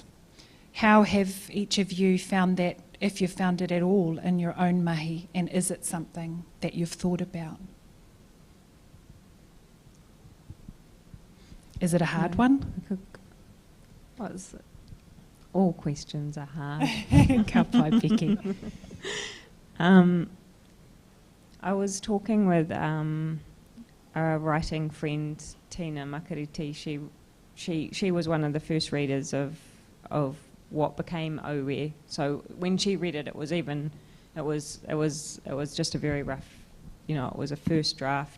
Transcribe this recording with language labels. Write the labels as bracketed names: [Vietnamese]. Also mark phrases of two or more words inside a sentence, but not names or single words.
[English] How have each of you found that, if you've found it at all, in your own mahi, and is it something that you've thought about? Is it a hard one? All questions are hard. [Māori] Ka pai, Beki. [English] I was talking with a writing friend, Tina Makariti. She was one of the first readers of what became Owe. So when she read it, it was just a very rough, it was a first draft.